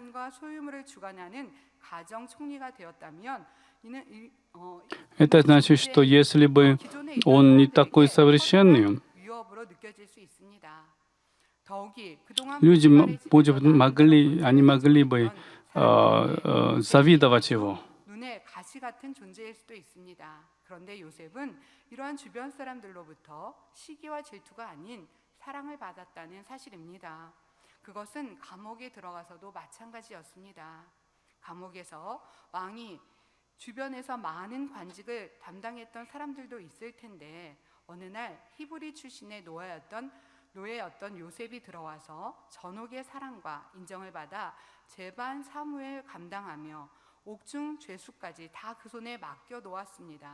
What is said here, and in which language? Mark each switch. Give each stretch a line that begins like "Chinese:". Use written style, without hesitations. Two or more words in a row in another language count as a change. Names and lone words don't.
Russian: это значит, что если бы он не такой совершенный, люди могли бы завидовать его.
Korean: 눈에 가시 같은 존재일 수도 있습니다. 그런데 요셉은 이러한 주변 사람들로부터 시기와 질투가 아닌 사랑을 받았다는 사실입니다. 그것은 감옥에 들어가서도 마찬가지였습니다. 감옥에서 왕이 주변에서 많은 관직을 담당했던 사람들도 있을 텐데 어느 날 히브리 출신의 노예였던 요셉이 들어와서 전옥의 사랑과 인정을 받아 재반 사무를 감당하며 옥중 죄수까지 다 그 손에 맡겨 놓았습니다.